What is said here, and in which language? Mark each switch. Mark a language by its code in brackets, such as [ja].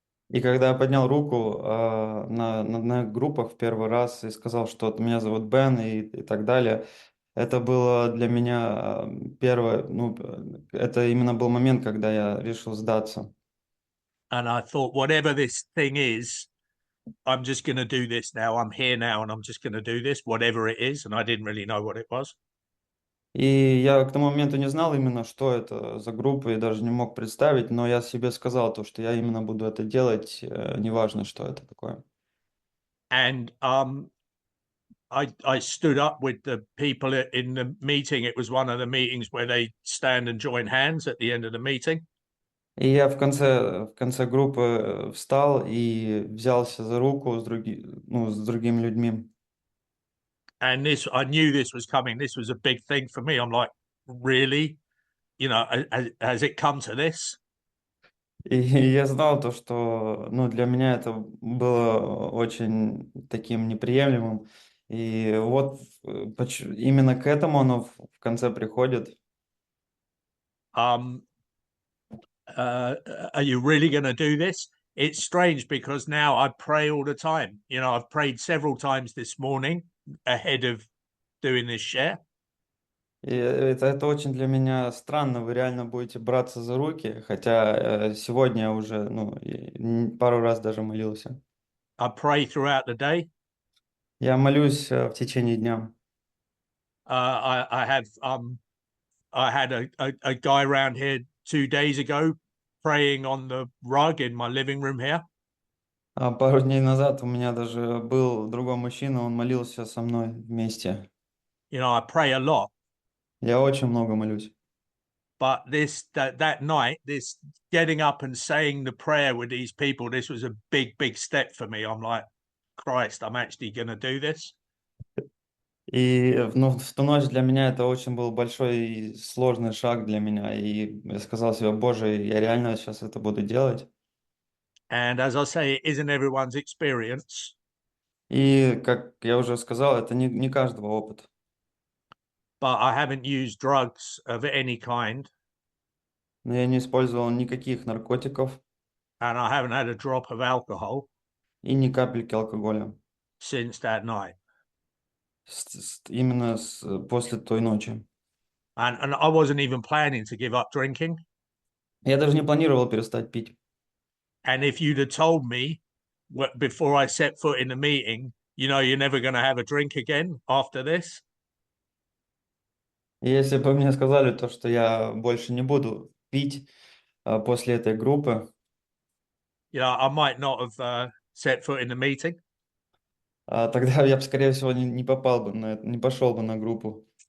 [ru] И когда я поднял руку на группах в первый раз и сказал, что вот меня зовут Бен и так далее, это было для меня первое, ну, это именно был момент, когда я решил сдаться. [en] And I thought, whatever this thing is, I'm just going to do this now. I'm here now, and I'm just going to do this, whatever it is. And I didn't really know what it was. [ru] И я к тому моменту не знал именно, что это за группа, и даже не мог представить, но я себе сказал то, что я именно буду это делать, неважно, что это такое. [en] And I stood up with the people in the meeting. It was one of the meetings where they stand and join hands at the end of the meeting. [ru] И я в конце группы встал и взялся за руку ну, с другими людьми. [en] And this, I knew this was coming. This was a big thing for me. I'm like, really? Has it come to this? [ru] И я знал то, что, ну, для меня это было очень таким неприемлемым. И вот именно к этому оно в конце приходит. [en] Um, are you really going to do this? It's strange because now I pray all the time. I've prayed several times this morning ahead of doing this share. [ru] И это очень для меня странно. Вы реально будете браться за руки, хотя сегодня я уже, ну, пару раз даже молился. [en] I pray throughout the day. [ru] Я молюсь в течение дня. [en] I have I had a guy around here 2 days ago praying on the rug in my living room here. [ru] А пару дней назад у меня даже был другой мужчина, он молился со мной вместе. [en] I pray a lot, [ru] Я очень много молюсь. [en] but that night, this getting up and saying the prayer with these people, this was a big step for me. I'm like, Christ, I'm actually going to do this. [ru] И ну, в ту ночь для меня это очень был большой и сложный шаг для меня. И я сказал себе, Боже, я реально сейчас это буду делать. [en] And as I say, it isn't everyone's experience, [ru] И, как я уже сказал, это не каждого опыт. [en] but I haven't used drugs of any kind, [ru] Но я не использовал никаких наркотиков [en] and I haven't had a drop of alcohol [ru] и ни капельки алкоголя. [en] since that night. [ru] Именно после той ночи. [en] And I wasn't even planning to give up drinking. [ru] Я даже не планировал перестать пить. [en] And if you'd have told me before I set foot in the meeting, you're never going to have a drink again after this, [ru] И если бы мне сказали то, что я больше не буду пить, после этой группы, [en] I might not have set foot in the meeting [ru] тогда я бы, скорее всего, не попал бы не пошел бы на группу.